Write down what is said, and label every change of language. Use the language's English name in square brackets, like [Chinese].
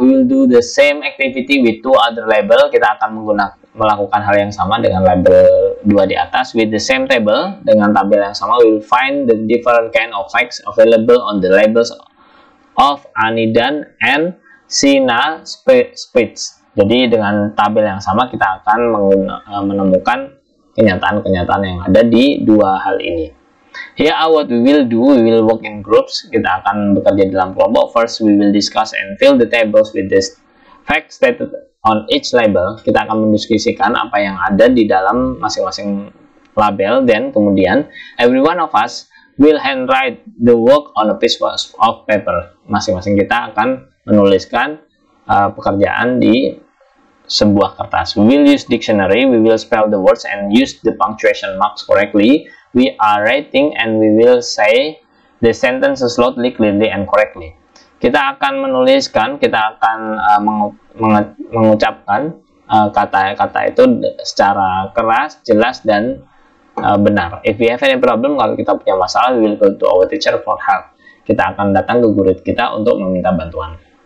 [English] We will do the same activity with two other label. [Indonesian] Kita akan melakukan hal yang sama dengan label 2 di atas. [English] With the same table, [Indonesian] dengan tabel yang sama, [English] we will find the different kind of facts available on the labels of Anidan and Sina Spitz. [Indonesian] Jadi dengan tabel yang sama kita akan menemukan kenyataan-kenyataan yang ada di dua hal ini. [English] Here what we will do, we will work in groups. [Indonesian] Kita akan bekerja dalam kelompok. [English] First we will discuss and fill the tables with the facts stated on each label. [Indonesian] Kita akan mendiskusikan apa yang ada di dalam masing-masing label. [English] Then kemudian every one of us will handwrite the work on a piece of paper. [Indonesian] Masing-masing kita akan menuliskan pekerjaan di sebuah kertas. [English] We will use dictionary, we will spell the words and use the punctuation marks correctly. We are writing and we will say the sentences slowly, clearly, and correctly. [Indonesian] Kita akan menuliskan, kita akan mengucapkan kata-kata itu secara keras, jelas, dan benar. [English] If we have any problem, [Indonesian] kalau kita punya masalah, [English] we will go to our teacher for help. [Indonesian] Kita akan datang ke guru kita untuk meminta bantuan.